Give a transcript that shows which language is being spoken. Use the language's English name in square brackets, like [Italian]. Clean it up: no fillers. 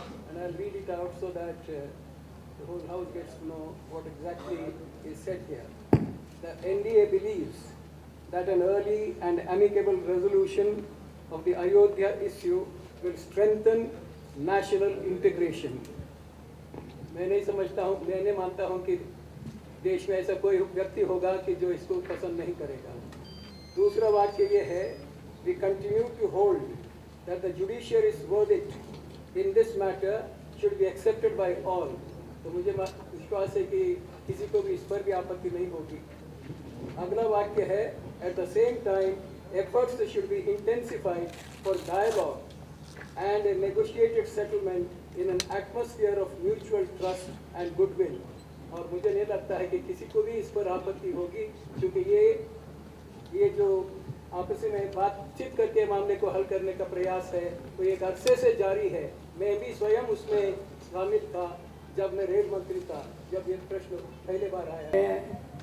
[English] And I'll read it out so that the whole House gets to know what exactly is said here. The NDA believes that an early and amicable resolution of the Ayodhya issue will strengthen national integration. [Hindi] मैं नहीं समझता हूँ, मैं नहीं मानता हूँ कि देश में ऐसा कोई व्यक्ति होगा कि जो इसको पसंद नहीं करेगा। दूसरा वाक्य ये है, [English] we continue to hold that the judiciary's verdict in this matter should be accepted by all. [Hindi] तो मुझे विश्वास है कि किसी को भी इस पर भी आपत्ति नहीं होगी। अगला वाक्य है, [English] at the same time efforts should be intensified for dialogue and a negotiated settlement in an atmosphere of mutual trust and goodwill. [Hindi] और मुझे नहीं लगता है कि किसी को भी इस पर आपत्ति होगी, क्योंकि ये जो आपस में बातचीत करके मामले को हल करने का प्रयास है वो एक अरसे से जारी है। मैं भी स्वयं उसमें शामिल था जब मैं रेल मंत्री था, जब ये प्रश्न पहले बार आया है।